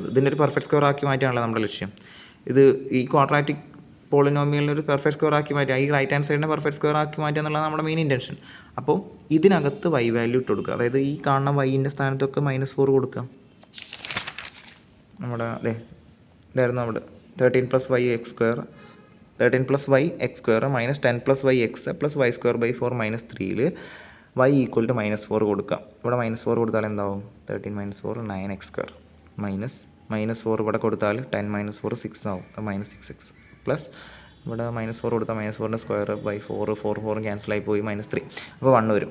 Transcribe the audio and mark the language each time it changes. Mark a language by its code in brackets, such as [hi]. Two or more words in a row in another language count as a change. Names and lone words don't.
[ml] ഇതിൻ്റെ ഒരു [en] perfect square [ml] ആക്കി മാറ്റാനുള്ള നമ്മുടെ ലക്ഷ്യം. ഇത് ഈ [en] quadratic polynomialിന് [ml] ഒരു [en] perfect square [ml] ആക്കി മാറ്റുക, ഈ [en] right hand sideിനെ perfect square [ml] ആക്കി മാറ്റുക എന്നുള്ളത് നമ്മുടെ [en] main intention. [ml] അപ്പോൾ ഇതിനകത്ത് y വാല്യൂ ഇട്ട് കൊടുക്കുക. അതായത് ഈ കാണുന്ന വൈൻ്റെ സ്ഥാനത്തൊക്കെ -4 കൊടുക്കുക. നമ്മുടെ ഇതായിരുന്നു നമ്മുടെ 13 + y x സ്ക്വയർ 13 + y x സ്ക്വയർ -10 + y x + y സ്ക്വയർ / 4 -3ൽ y = -4 കൊടുക്കുക. ഇവിടെ -4 കൊടുത്താൽ എന്താവും, 13 - 4 9x സ്ക്വയർ -4 ഇവിടെ കൊടുത്താൽ 10 - 4 6 ആവും, -6x പ്ലസ് ഇവിടെ -4 കൊടുത്താൽ -4ൻ്റെ സ്ക്വയർ / 4 4 ക്യാൻസലായി പോയി -3, അപ്പോൾ 1 വരും.